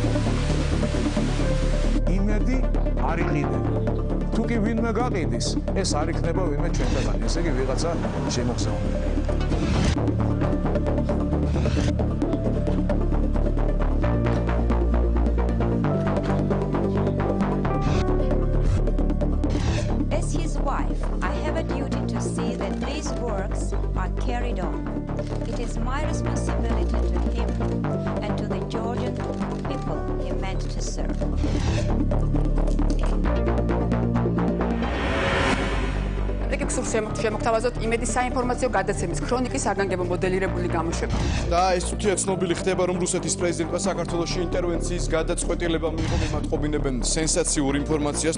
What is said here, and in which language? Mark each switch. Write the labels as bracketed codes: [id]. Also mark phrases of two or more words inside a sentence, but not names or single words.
[ka] იმედი არ იყიდება. თუ კი ვინმე გაყიდის, ეს არ იქნება ვინმე ჩვენთაგანი, ესე იგი ვიღაცა შემოგზაურებელია. [en] As his wife, I have a duty to see that these works are carried on. It is my responsibility to him and to the Georgian people he meant to serve. [ka] შემოგთავაზოთ იმედის საინფორმაციო გადაცემის ქრონიკის საგანგებო მოდელირებული გამოშვება. და ეს თვითონ ცნობილი ხდება, რომ რუსეთის პრეზიდენტმა საქართველოში ინტერვენციის გადაწყვეტილება მიიღო, მიმატყობინებენ სენსაციურ ინფორმაციას.